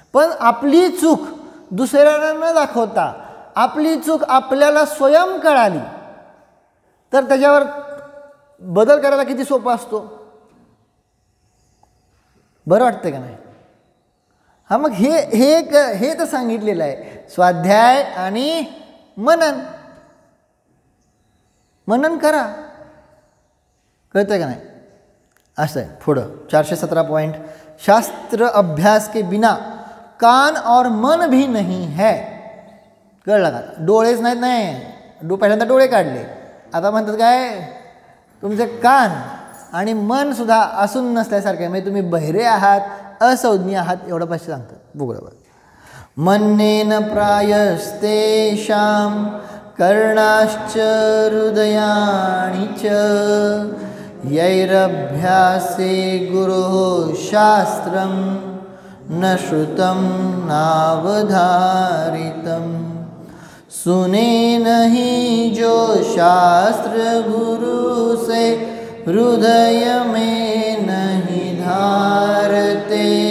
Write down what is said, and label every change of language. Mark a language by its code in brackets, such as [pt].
[mr] पण आपली चूक दुसऱ्यांना न दाखवता आपली चूक आपल्याला स्वयं कळाली तर त्याच्यावर बदल करायला किती सोपा असतो, बरं वाटतं का नाही. हा, मग हे तर सांगितलेलं आहे, स्वाध्याय आणि मनन करा, कळतंय का नाही. असं आहे. पुढं 417 पॉइंट, [hi] शास्त्र अभ्यास के बिना कान और मन भी नहीं है. [mr] कळलं का, डोळेच नाहीत, नाही पहिल्यांदा डोळे काढले, आता म्हणतात काय तुमचे कान आणि मन सुद्धा असून नसल्यासारखे, म्हणजे तुम्ही बहिरे आहात, असंज्ञ आहात, एवढं पाहिजे सांगतात. बरोबर. [sa] मन्नेन प्रायस्तेषां कर्णाश्च हृदयाणि च यैरभ्यासे गुरोः शास्त्रं न श्रुतं नावधारितं. [hi] सुने नहीं जो शास्त्र गुरु से हृदय में नहीं धारते.